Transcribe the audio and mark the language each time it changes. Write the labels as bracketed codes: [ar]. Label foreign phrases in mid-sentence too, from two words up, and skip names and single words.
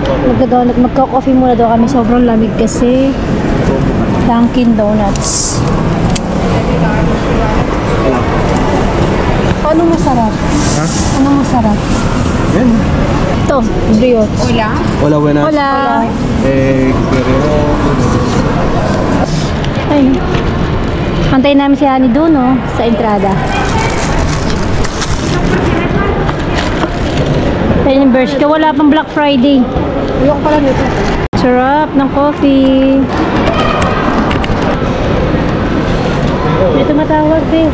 [tl] Magka-coffee muna daw kami. Sobrang lamig kasi. Dunkin Donuts. Ano masarap? Ha? Ano masarap? Yan. Ito, brioche. Wala buenas. [es] Hola. [tl] Guerrero. Ay. Antayin namin si Honey doon, no? Sa entrada. Anniversary ka, wala pang Black Friday. Ayoko pala nito. Sarap ng coffee. May tumatawag, eh.